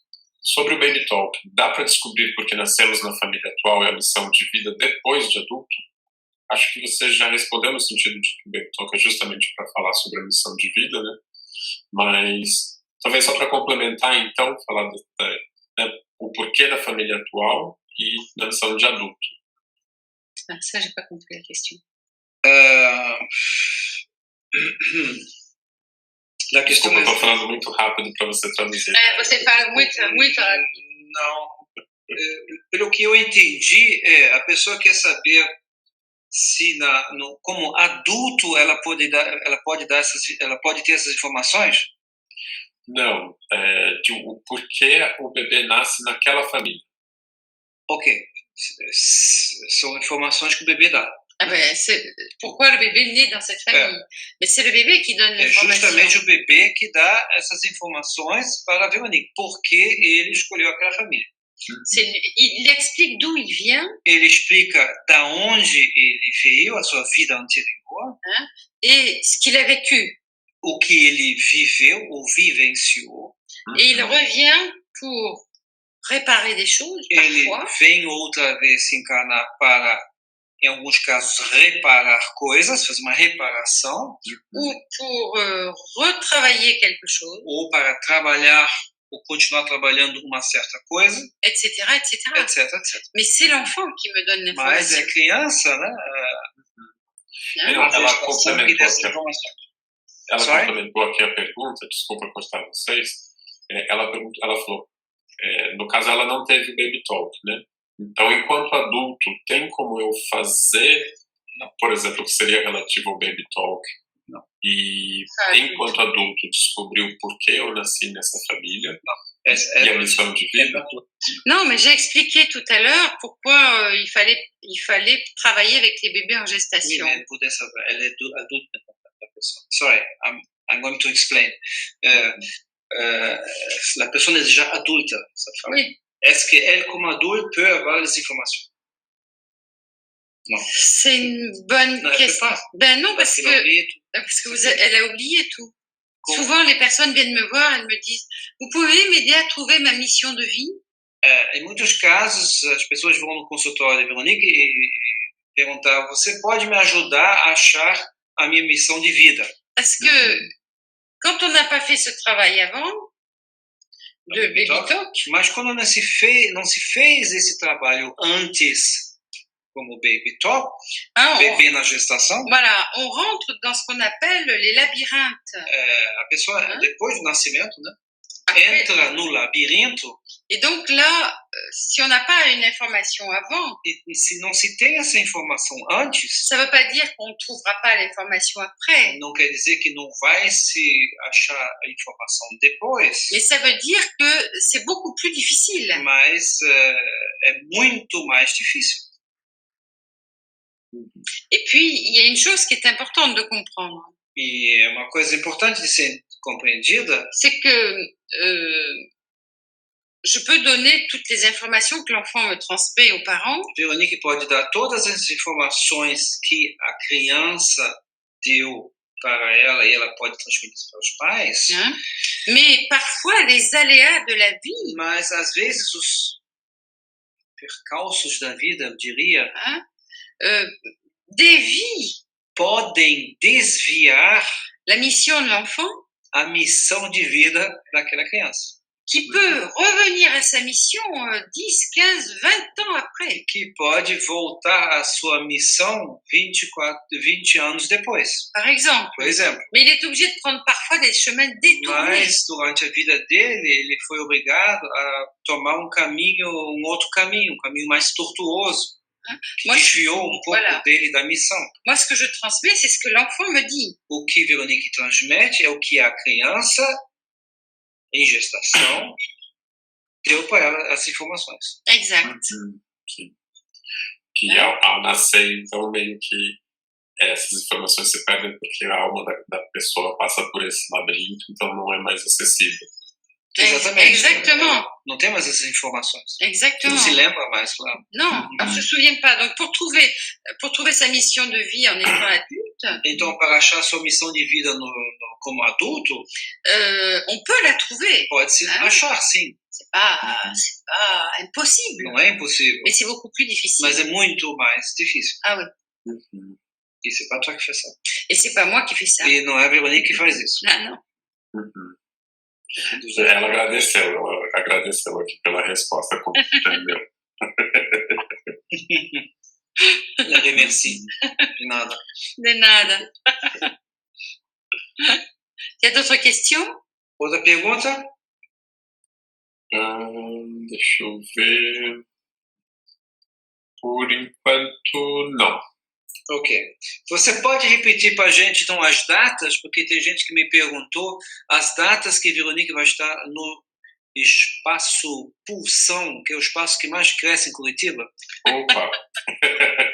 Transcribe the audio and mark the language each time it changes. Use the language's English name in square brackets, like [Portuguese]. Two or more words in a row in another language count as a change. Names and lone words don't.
[Portuguese] Sobre o Baby Talk, dá para descobrir por que nascemos na família atual e a missão de vida depois de adulto? Acho que você já respondeu no sentido de que o Baby Talk é justamente para falar sobre a missão de vida, né? Mas talvez só para complementar, então, falar o porquê da família atual e da missão de adulto. [French] Ça, j'ai pas compris la question. [Portuguese] Desculpa, eu estou falando muito rápido para você traduzir. Você fala muito rápido. Não. Pelo que eu entendi, a pessoa quer saber se como adulto ela pode ter essas informações? Não, o porquê o bebê nasce naquela família. Ok, são informações que o bebê dá. [French] Ah ben, pourquoi le bébé naît dans cette famille? Mais c'est le bébé qui donne l'information. [Portuguese] É justamente o bebê que dá essas informações para a Veronique, porque ele escolheu aquela família. [French] Il explique d'où il vient. [Portuguese] Ele explica da onde ele veio, a sua vida anterior. [French] Et ce qu'il a vécu. [Portuguese] O que ele viveu ou vivenciou. [French] Et il revient pour réparer des choses, parfois. [Portuguese] Ele vem outra vez se encarnar para, em alguns casos, reparar coisas, fazer uma reparação. [French] Ou pour retravailler quelque chose. [Portuguese] Ou para trabalhar ou continuar trabalhando uma certa coisa, etc, etc. etc, etc. [French] Mais c'est l'enfant qui me donne l'information. [Portuguese] Mas é a criança, né? Ela complementou aqui a pergunta, desculpa cortar vocês. Ela falou, no caso ela não teve baby talk, né? Então, enquanto adulto, tem como eu fazer, por exemplo, o que seria relativo ao baby talk? Não. E enquanto adulto descobrir o porquê eu nasci nessa família e a missão de vida. [French] Non, mais j'ai expliqué tout à l'heure pourquoi il fallait travailler avec les bébés en gestation. Oui, elle est adulte, la personne. [English] Sorry, I'm going to explain. [French] La personne est déjà adulte, cette femme. Oui. Est-ce qu'elle, comme adulte, peut avoir les informations? Non. C'est une bonne question. Ben non, parce que elle a oublié tout. Souvent, les personnes viennent me voir, elles me disent, vous pouvez m'aider à trouver ma mission de vie? [Portuguese] Em muitos casos, as pessoas vão no consultório de Veronique e perguntar, você pode me ajudar a achar a minha missão de vida? [French] Parce que quand on n'a pas fait ce travail avant, de baby talk, [Portuguese] mas quando não se fez esse trabalho antes, como baby talk, bebê na gestação, [French] voilà, on rentre dans ce qu'on appelle les labyrinthes. [Portuguese] A pessoa, depois do nascimento, né, entra no labirinto. [French] Et donc là, si on n'a pas une information avant, [Portuguese] e se não se tem essa informação antes, [French] ça veut pas dire qu'on ne trouvera pas l'information après. [Portuguese] Não quer dizer que não vai se achar a informação depois. [French] Mais ça veut dire que c'est beaucoup plus difficile. [Portuguese] Mas é muito mais difícil. [French] Et puis, il y a une chose qui est importante de comprendre. [Portuguese] E uma coisa importante de ser compreendida, [French] c'est que je peux donner toutes les informations que l'enfant me transmet aux parents. [Portuguese] Veronique pode dar todas as informações que a criança deu para ela e ela pode transmitir para os pais. [French] Mais parfois, les aléas de la vie. [Portuguese] Mas às vezes os percalços da vida, eu diria, [French] dévient. [Portuguese] Podem desviar [French] la mission de l'enfant. [Portuguese] A missão de vida daquela criança. [French] Qui peut revenir à sa mission 10, 15, 20 ans après. [Portuguese] Que pode voltar à sua missão 20 anos depois. [French] Par exemple. [Portuguese] Por exemplo. [French] Mais il est obligé de prendre parfois des chemins détournés. [Portuguese] Mas durante a vida dele, ele foi obrigado a tomar um outro caminho, um caminho mais tortuoso. Que desviou um pouco dele da missão. [French] Moi, ce que je transmets, c'est ce que l'enfant me dit. [Portuguese] O que Veronique transmite é o que a criança, em gestação, deu para ela as informações. Exato. Sim. Que ao nascer, então, meio que essas informações se perdem porque a alma da pessoa passa por esse labirinto, então não é mais acessível. Exatamente. [French] Exactement. [Portuguese] Não tem mais essas informações. [French] Exactement. [Portuguese] Não se lembra mais, claro. [French] Non, on ne se souvient pas. Donc, pour trouver sa mission de vie en étant adulte. [Portuguese] Então, para achar sua missão de vida como adulto, [French] on peut la trouver. [Portuguese] Pode se achar, sim. [French] C'est pas impossible. [Portuguese] Não é impossível. [French] Mais c'est beaucoup plus difficile. [Portuguese] Mas é muito mais difícil. [French] Ah oui. E c'est pas toi qui fais ça. Et c'est pas moi qui fais ça. [Portuguese] E não é a Veronique que faz isso. Ah, não. Ela agradeceu aqui pela resposta, como entendeu. [French] La remercie. [Portuguese] De nada. De nada. [French] Il y a d'autres questions? [Portuguese] Outra pergunta? Deixa eu ver. Por enquanto, não. Ok. Você pode repetir para a gente, então, as datas? Porque tem gente que me perguntou as datas que Veronique vai estar no Espaço Pulsão, que é o espaço que mais cresce em Curitiba.